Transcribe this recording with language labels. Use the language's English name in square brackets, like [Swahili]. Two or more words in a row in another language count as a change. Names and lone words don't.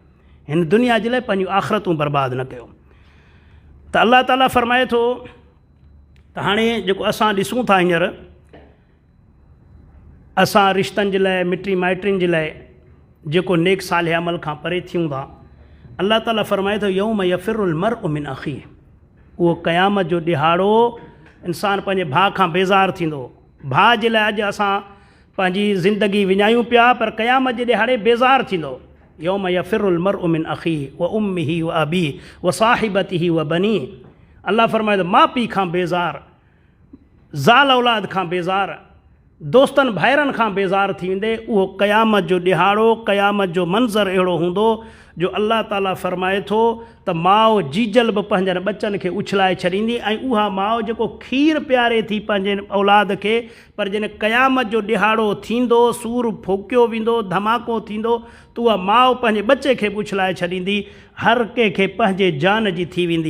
[Sindhi] हिन दुनिया जे लाइ पंहिंजूं आख़िरतूं बर्बादु न कयो। त अलाह ताला फ़रमाए थो त हाणे जेको असां ॾिसूं था हींअर, असां रिश्तनि जे लाइ, मिटी माइटनि जे लाइ जेको नेक सालिह अमल खां परे थियूं था, अलाह ताला फ़रमाए थो [Arabic] يوم يفر المرء من أخيه, [Sindhi] उहो क़यामत जो ॾिहाड़ो इंसानु पंहिंजे भाउ खां बेज़ारु थींदो। भाउ जे लाइ अॼु असां पंहिंजी ज़िंदगी विञायूं पिया, पर क़यामत जे ॾिहाड़े बेज़ारु थींदो। [Arabic] يوم يفر المرء من أخيه وأمه وأبيه وصاحبته وبنيه. [Sindhi] अलाह फ़रमाए थो माउ पीउ खां बेज़ारु, ज़ाल औलाद खां बेज़ारु, दोस्तनि भाइरनि खां बेज़ारु थी वेंदे। उहो क़यामत जो ॾिहाड़ो, क़यामत जो मंज़रु अहिड़ो हूंदो जो अलाह ताला फ़रमाए थो त माउ जीजल बि पंहिंजनि ॿचनि खे उछलाए छॾींदी, ऐं उहा माउ जेको खीर प्यारे थी पंहिंजे औलाद खे, पर जॾहिं क़यामत जो ॾिहाड़ो थींदो, सूर फूकियो वेंदो, धमाको थींदो, त उहा माउ पंहिंजे ॿचे खे बि उछलाए छॾींदी, हर कंहिंखे पंहिंजे जान जी थी वेंदी।